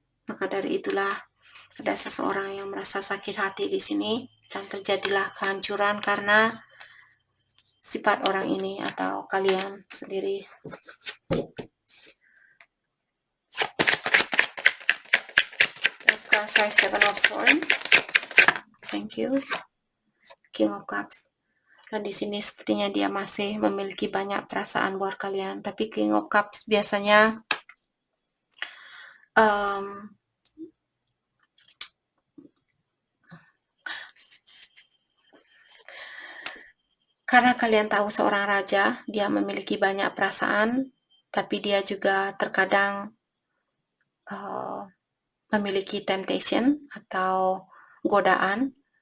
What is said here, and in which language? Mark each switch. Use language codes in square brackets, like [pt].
[id] Maka dari itulah ada seseorang yang merasa sakit hati di sini dan terjadilah kehancuran karena sifat orang ini atau kalian sendiri. [en] Let's clarify Seven of Swords. Thank you. King of Cups. [id] Dan di sini sepertinya dia masih memiliki banyak perasaan buat kalian. Tapi King of Cups biasanya karena kalian tahu seorang raja, dia memiliki banyak perasaan, tapi dia juga terkadang memiliki temptation atau godaan.